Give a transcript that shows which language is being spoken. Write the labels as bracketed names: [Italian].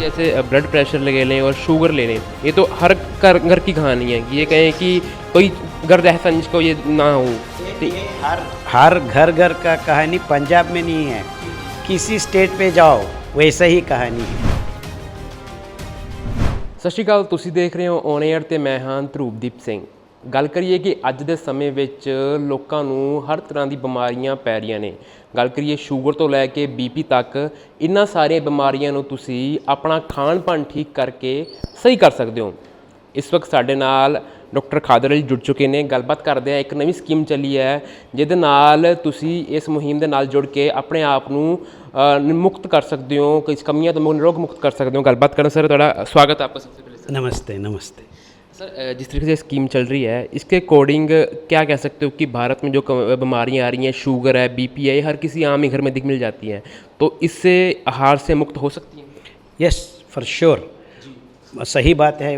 [Hindi] जैसे blood pressure ले लें और शुगर ले लें, ये तो हर घर की कहानी है। ये कहें कि कोई घर ऐसा जिसको ये ना हो। ये हर घर का कहानी पंजाब में नहीं है, किसी स्टेट पे जाओ वैसा ही कहानी है। [Punjabi] ਸਤਿ ਸ਼੍ਰੀ ਅਕਾਲ, ਤੁਸੀਂ ਦੇਖ ਰਹੇ ਹੋ ਔਨ 에ਅਰ ਤੇ ਮੈਂ ਹਾਂ ਧਰੂਪਦੀਪ ਸਿੰਘ। ਗੱਲ ਕਰੀਏ ਕਿ ਅੱਜ ਦੇ ਸਮੇਂ ਵਿੱਚ ਲੋਕਾਂ ਨੂੰ ਹਰ ਤਰ੍ਹਾਂ ਦੀ ਬਿਮਾਰੀਆਂ ਪੈ ਰਹੀਆਂ ਨੇ। ਗੱਲ ਕਰੀਏ ਸ਼ੂਗਰ ਤੋਂ ਲੈ ਕੇ ਬੀਪੀ ਤੱਕ, ਇਹਨਾਂ ਸਾਰੀਆਂ ਬਿਮਾਰੀਆਂ ਨੂੰ ਤੁਸੀਂ ਆਪਣਾ ਖਾਣ ਪਾਣ ਠੀਕ ਕਰਕੇ ਸਹੀ ਕਰ ਸਕਦੇ ਹੋ। ਇਸ ਵਕਤ ਸਾਡੇ ਨਾਲ ਡਾਕਟਰ ਖਾਦਰ ਅਲੀ ਜੁੜ ਚੁੱਕੇ ਨੇ। ਗੱਲਬਾਤ ਕਰਦੇ ਆ, ਇੱਕ ਨਵੀਂ ਸਕੀਮ ਚੱਲੀ ਹੈ ਜਿਹਦੇ ਨਾਲ ਤੁਸੀਂ ਇਸ ਮੁਹਿੰਮ ਦੇ ਨਾਲ ਜੁੜ ਕੇ ਆਪਣੇ ਆਪ ਨੂੰ [Hindi] मुक्त कर सकते हो, [Punjabi] कुछ कमियां तो निरोग मुक्त कर सकते हो। [Hindi] गलबात करना सर, थोड़ा स्वागत है आपका सबसे पहले सर। नमस्ते नमस्ते सर, जिस तरीके से स्कीम चल रही है इसके अकॉर्डिंग क्या कह सकते हो कि भारत में जो बीमारियां आ रही हैं, शुगर है, बीपी है, ये हर किसी आम ही घर में मिल जाती हैं, तो इससे आहार से मुक्त हो सकती हैं? [English] yes, for sure, [Hindi] सही बात है।